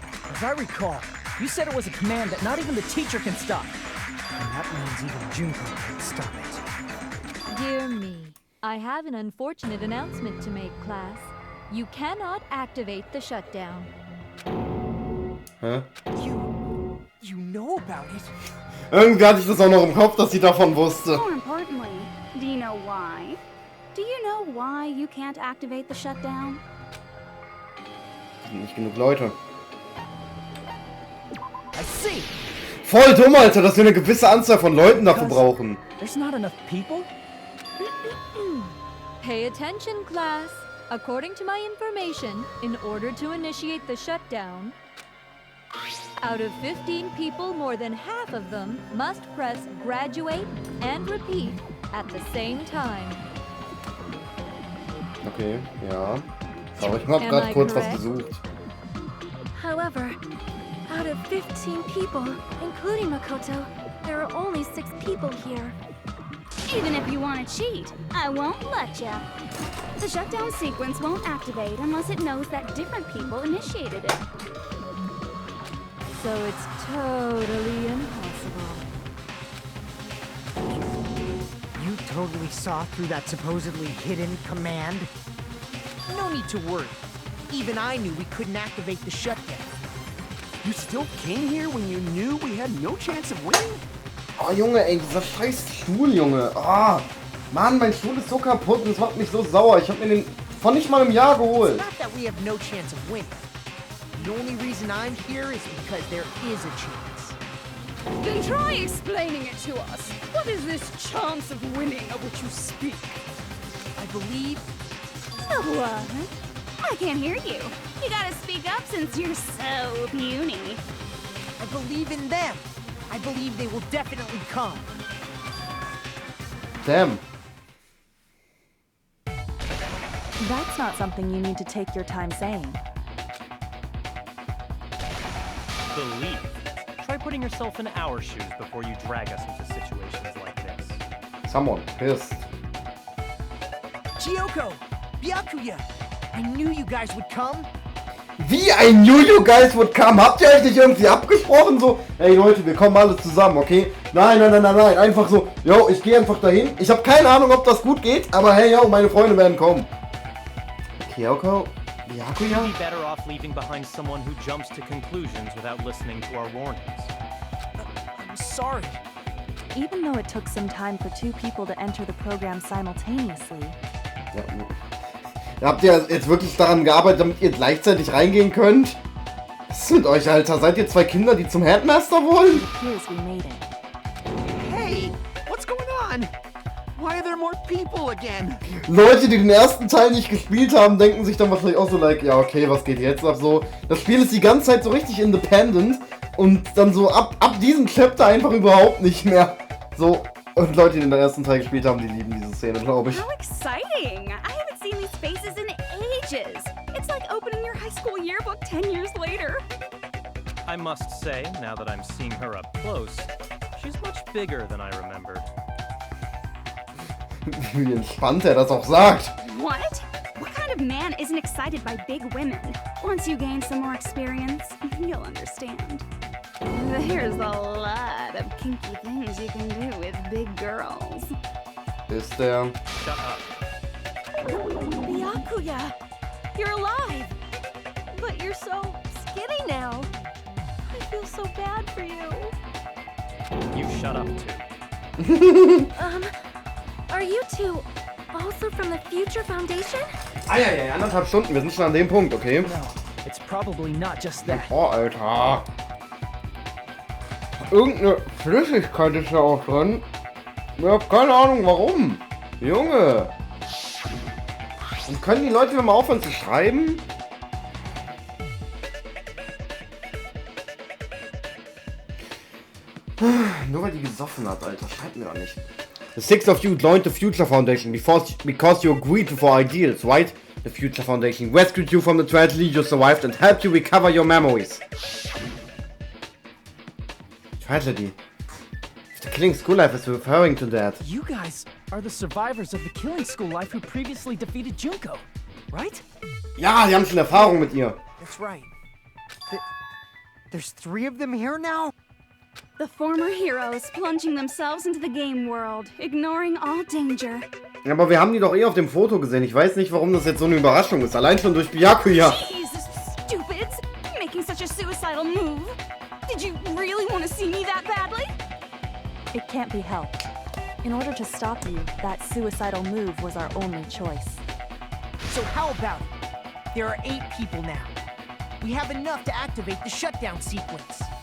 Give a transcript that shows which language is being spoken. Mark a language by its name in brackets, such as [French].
[English] As I recall, you said it was a command that not even the teacher can stop. And that means even Junko can't stop it. Dear me, I have an unfortunate announcement to make, class. You cannot activate the shutdown. Hä? You know about it? [German] Irgendwie hatte ich das auch noch im Kopf, dass sie davon wusste. [English] More importantly, do you know why? Do you know why you can't activate the shutdown? [German] Sind nicht genug Leute. [English] I see. [German] Voll dumm, Alter, dass wir eine gewisse Anzahl von Leuten dafür brauchen. [English] There's not enough people? Pay attention, class. According to my information, in order to initiate the shutdown, out of 15 people, more than half of them must press graduate and repeat at the same time. [German] Okay, ja. Aber ich hab grad kurz was gesucht. [English] However, out of 15 people, including Makoto, there are only 6 people here. Even if you want to cheat, I won't let ya. The shutdown sequence won't activate unless it knows that different people initiated it. So it's totally impossible. You totally saw through that supposedly hidden command? No need to worry. Even I knew we couldn't activate the shutdown. You still came here when you knew we had no chance of winning? [German] Oh, Junge, ey, dieser scheiß Stuhl, Junge. Ah, Mann, mein Stuhl ist so kaputt und es macht mich so sauer. Ich hab mir den vor nicht mal einem Jahr geholt. [English] It's not that we have no chance of winning. The only reason I'm here is because there is a chance. Then try explaining it to us. What is this chance of winning of which you speak? I believe... What? I can't hear you. You gotta speak up since you're so puny. I believe in them. I believe they will definitely come. Damn. That's not something you need to take your time saying. Believe. Try putting yourself in our shoes before you drag us into situations like this. Someone pissed. Chiyoko! Byakuya! I knew you guys would come. [German] Wie ein [English] You Guys would come? [German] Habt ihr euch nicht irgendwie abgesprochen? So, ey Leute, wir kommen alle zusammen, okay? Nein, nein, nein, nein, nein. Einfach so, yo, ich gehe einfach dahin. Ich habe keine Ahnung, ob das gut geht, aber hey, yo, meine Freunde werden kommen. [English] Kyoko? Byakuya? You'd be better off leaving behind someone who jumps to conclusions without listening to our warnings. I'm sorry. Even though it took some time for 2 people to enter the program simultaneously. [German] Ja. Habt ihr jetzt wirklich daran gearbeitet, damit ihr gleichzeitig reingehen könnt? Was ist mit euch, Alter? Seid ihr 2 Kinder, die zum Headmaster wollen? [English] Hey, what's going on? Why are there more people again? [German] Leute, die den ersten Teil nicht gespielt haben, denken sich dann wahrscheinlich auch so, like, ja, okay, was geht jetzt ab so? Das Spiel ist die ganze Zeit so richtig independent und dann so ab diesem Chapter einfach überhaupt nicht mehr. So, und Leute, die den ersten Teil gespielt haben, die lieben diese Szene, glaube ich. [English] How exciting! I haven't seen these faces in ages. It's like opening your high school yearbook 10 years later. I must say, now that I'm seeing her up close, she's much bigger than I remembered. [German] Wie entspannt er das auch sagt. [English] What? What kind of man isn't excited by big women? Once you gain some more experience, you'll understand. There's a lot of kinky things you can do with big girls. [German] Ist der... [English] Shut up. Byakuya! You're alive! But you're so skinny now. I feel so bad for you. You shut up too. Are you two also from the Future Foundation? [German] Eieiei, 1,5 Stunden, wir sind schon an dem Punkt, okay? [English] No, it's probably not just that. [German] Oh, Alter. Irgendeine Flüssigkeit ist da auch drin. Ich hab keine Ahnung warum. Junge. Und können die Leute mal aufhören zu schreiben? Nur weil die gesoffen hat, Alter. Schreibt mir doch nicht. [English] The 6 of you joined the Future Foundation because you agreed to for ideals, right? The Future Foundation rescued you from the tragedy you survived and helped you recover your memories. Tragedy. The killing school life is referring to that. You guys are the survivors of the killing school life who previously defeated Junko, right? [German] Ja, die haben schon Erfahrung mit ihr. [English] That's right. There's 3 of them here now? The former heroes plunging themselves into the game world, ignoring all danger. [German] Ja, aber wir haben die doch eh auf dem Foto gesehen. Ich weiß nicht, warum das jetzt so eine Überraschung ist. Allein schon durch Byakuya. [English] Jesus, stupids! Making such a suicidal move. Did you really want to see me that badly? It can't be helped. In order to stop you, that suicidal move was our only choice. So how about it? There are 8 people now. We have enough to activate the shutdown sequence.